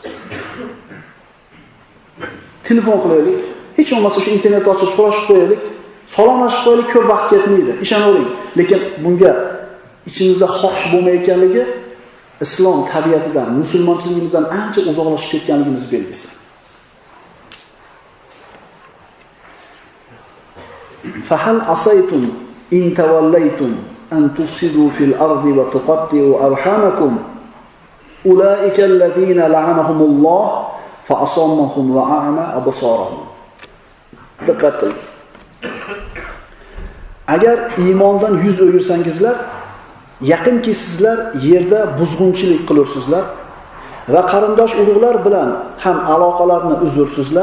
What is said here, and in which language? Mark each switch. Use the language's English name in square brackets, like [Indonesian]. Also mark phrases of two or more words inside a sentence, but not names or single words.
[Uzbek] Telefon qilaylik, hech bo'lmasa shu internetni ochib so'rashib qo'yaylik, salomlashib qo'yaylik, ko'p vaqt ketmaydi, ishonavering. Lekin bunga ichimizda xohish bo'lmayotganligi islom tabiatidan, musulmonchiligimizdan ancha uzoqlashib ketganligimiz belgisi. [Arabic] فهل عسيتم إن توليتم أن تفسدوا في الأرض وتقطعوا أرحامكم أولئك الذين لعنهم الله فأصمهم وأعمى أبصارهم. [Uzbek] Diqqat qiling. Agar iymondan yuz o'girsangizlar, yaqinki sizlar yerda buzg'unchilik qilursizlar va qarindosh urug'lar bilan ham aloqalarni uzursizlar.